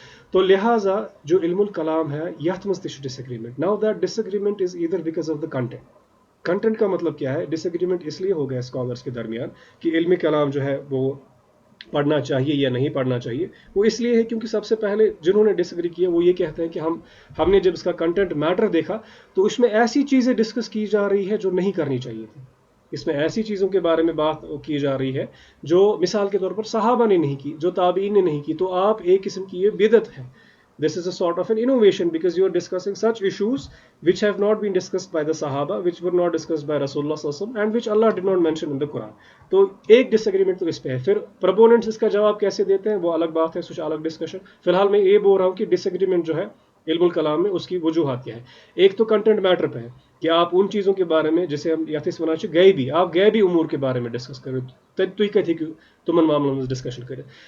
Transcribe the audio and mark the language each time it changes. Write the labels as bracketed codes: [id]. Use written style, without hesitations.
[ur] تو لہٰذا جو علم الکلام ہے [ks] یتھ مز تہ ڈس agreement. [en] Now that disagreement is either because of the content. [ur] Content کا مطلب کیا ہے؟ ڈس ایگریمنٹ اس لیے ہو گیا اسکالرس کے درمیان کہ علمی کلام جو ہے وہ پڑھنا چاہیے یا نہیں پڑھنا چاہیے. وہ اس لیے ہے کیونکہ سب سے پہلے جنہوں نے ڈس ایگری کیا وہ یہ کہتے ہیں کہ ہم نے جب اس کا کنٹینٹ میٹر دیکھا تو اس میں ایسی چیزیں ڈسکس کی جا رہی ہے جو نہیں کرنی چاہیے تھی. اس میں ایسی چیزوں کے بارے میں بات کی جا رہی ہے جو مثال کے طور پر صحابہ نے نہیں کی, جو تابعین نے نہیں کی. تو آپ ایک قسم کی یہ بدعت ہے. [en] This is a sort of an innovation because you are discussing such issues which have not been discussed by the Sahaba, which were not discussed by Rasulullah sallallahu alaihi wasallam, and which Allah did not mention in the Quran. [ur] تو ایک ڈس agreement تو اس پہ ہے. پھر پروپوننٹس اس کا جواب کیسے دیتے ہیں وہ الگ بات ہے, کچھ الگ ڈسکشن. فی الحال میں یہ بول رہا ہوں کہ ڈس ایگریمنٹ جو ہے علم الکلام میں اس کی وجوہات کیا ہے. ایک تو کنٹینٹ میٹر پہ ہے کہ آپ ان چیزوں کے بارے میں جیسے ہم یتھ ونان گئے بھی, آپ گئے بھی امور کے بارے میں ڈسکس کرو, [ks] تُہۍ کتہِ ہیٚکِو تمن معاملن منٛز ڈسکشن کٔرِتھ.